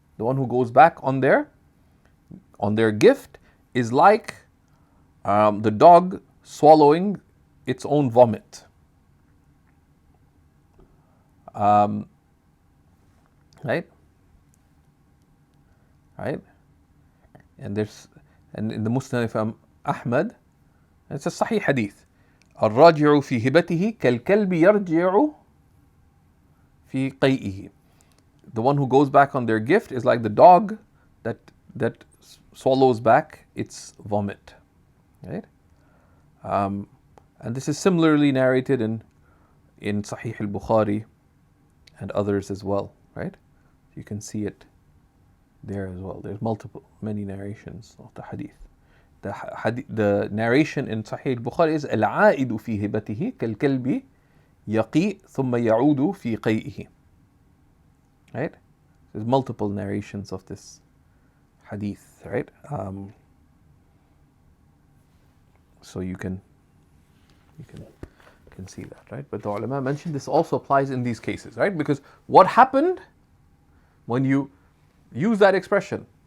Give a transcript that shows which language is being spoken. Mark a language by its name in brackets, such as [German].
[English] The one who goes back on their gift is like the dog swallowing its own vomit. Right? Right? And in the Musnad of Ahmad, it's a Sahih hadith. [Arabic] الراجع في هبته كالكلب يرجع في قيئه. [English] The one who goes back on their gift is like the dog that swallows back its vomit. Right? And this is similarly narrated in Sahih al-Bukhari and others as well. Right? You can see it there as well. There's many narrations of the hadith. The narration in Sahih al-Bukhari is [Arabic] العائد في هبته كالكلب يقيء ثم يعود في قيئه. [English] Right? There's multiple narrations of this hadith, right? So you can You can see that, right? But the ulama mentioned this also applies in these cases, right? Because what happened when you use that expression?